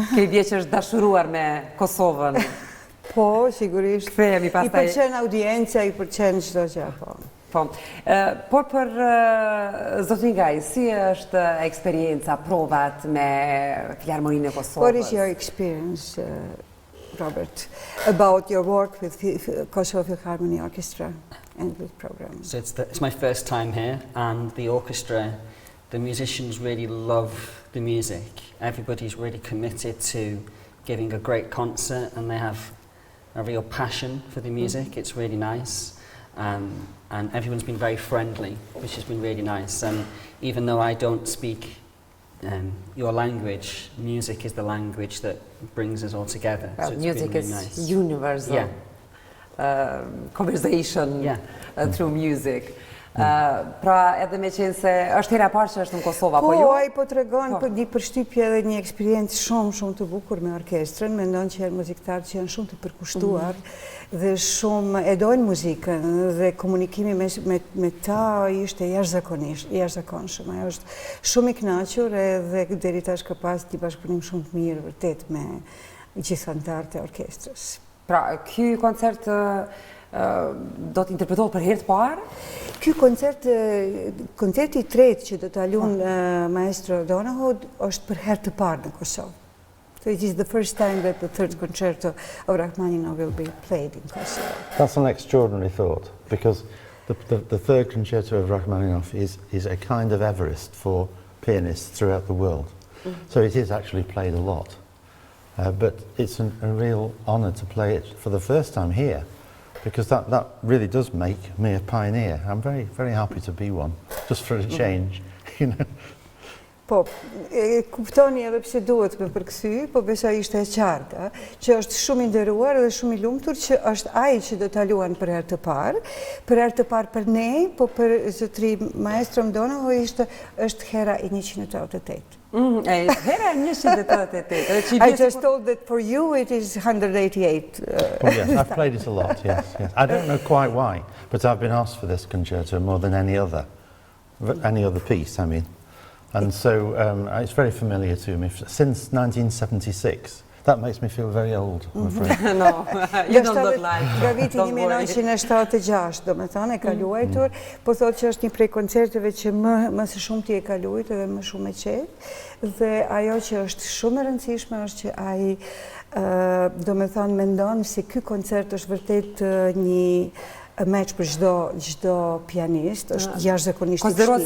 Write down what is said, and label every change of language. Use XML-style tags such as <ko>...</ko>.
<sq>Këj vje që është dashuruar me Kosovën. Po, sigurisht. Kthehemi pastaj. I pëlqen audienca, i pëlqen çdo gjë, po. Por për zotrin Kaj, si është eksperienca, provat me Filharmoninë e Kosovës?</sq> <en>What is your experience, Robert, about your work with Kosovo Philharmonic Orchestra and with programs? So it's my first time here, and the orchestra, the musicians really love the music. Everybody's really committed to giving a great concert, and they have a real passion for the music. It's really nice. And everyone's been very friendly, which has been really nice. And even though I don't speak your language, music is the language that brings us all together. Well, so music really is nice. Universal. Conversation through music.</en> <sq>Pra edhe me qenë se është hera parë që është në Kosova, po jo? Po, ai po tregon për një përshtypje dhe një eksperiencë shumë të bukur me orkestrën. Mendon që janë muziktarë që janë shumë të përkushtuar dhe shumë e dojnë muzikën, dhe komunikimi me ta ishte jashtëzakonshëm. Ai është shumë i kënaqur edhe deri tash ka pas një bashkëpunim shumë të mirë vërtet me gjithë anëtarët e orkestrës. Pra, ky koncert do të interpretohet për herë të parë? Ky koncerti i tretë që do ta luajë maestro Donohoe është për herë të parë në Kosovë.</sq> <en>So it is the first time that the third concerto of Rachmaninoff will be played in Kosovo. That's an extraordinary thought, because the third concerto of Rachmaninoff is a kind of Everest for pianists throughout the world. So it is actually played a lot. But it's a real honour to play it for the first time here, because that really does make me a pioneer. I'm very, very happy to be one, just for a change, you know.</en> <sq>Po, kuptoni edhe pse duhet me përkthy, po besoj ishte e qartë, që është shumë i nderuar dhe shumë i lumtur që është ai që do ta luajnë për herë të parë për ne, po për zotri maestro Donohoe është hera e 188. Hera e 188.</sq> <en>I just told that for you it is 188. Well, yes, I've played it a lot, yes. I don't know quite why, but I've been asked for this concerto more than any other piece, I mean. And so it's very familiar to me since 1976. That makes me feel very old, I'm afraid. No, you don't look like.</en> <sq>Nga viti 1976, do me thënë, e ka luajtur, po thotë që është një prej koncerteve që më së shumti e ka luajtur dhe më shumë e qetë. Dhe ajo që është shumë e rëndësishme është që ai, do me thënë, mendon se ky koncert është vërtet një meq për çdo pianist, është jashtëzakonisht i vështirë.</sq>